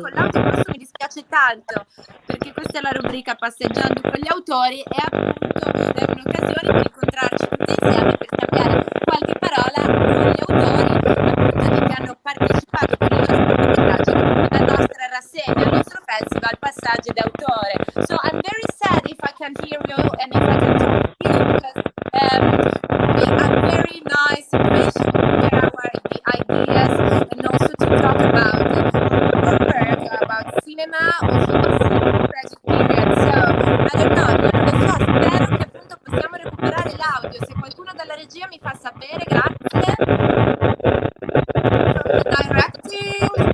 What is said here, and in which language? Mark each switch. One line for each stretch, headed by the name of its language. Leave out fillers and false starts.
Italian: Con l'audio questo mi dispiace tanto, perché questa è la rubrica Passeggiando con gli autori e appunto è un'occasione per incontrarci tutti insieme per cambiare qualche parola con gli autori appunto che hanno partecipato con il nostro cortometraggio alla nostra rassegna, al nostro festival Passaggi d'autore.
English: So I'm very sad if I can't hear you and if I can talk to you because we are very nice situation to share the ideas and also to talk about work, about cinema, also the tragic period. So I don't know,
Italian: io non lo so, spero che appunto possiamo recuperare l'audio. Se qualcuno dalla regia mi fa sapere, grazie.
English: From the directing.